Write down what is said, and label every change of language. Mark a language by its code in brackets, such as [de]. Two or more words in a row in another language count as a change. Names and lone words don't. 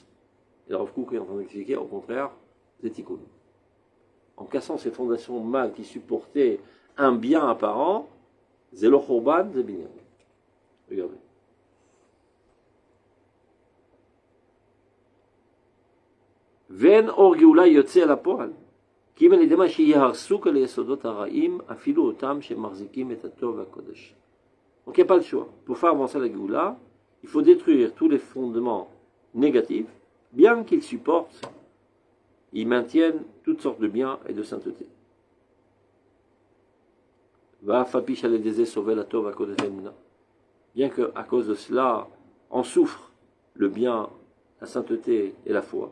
[fr] Et le Rav Kook est en train d'expliquer, au contraire, c'est tikkun. En cassant ces fondations mal qui supportaient un bien apparent, [he] זה לא חורבן, זה בניין. Regardez. ואין אור גאולה יוצא אל הפועל. כי אם על ידי מה שיהרסו כל היסודות הרעים, אפילו אותם שמחזיקים את הטוב והקודש. [fr] Donc il n'y a pas le choix. Pour faire avancer la Géoula, il faut détruire tous les fondements négatifs, bien qu'ils supportent, ils maintiennent toutes sortes de biens et de sainteté. Bien qu'à cause de cela, en souffre le bien, la sainteté et la foi.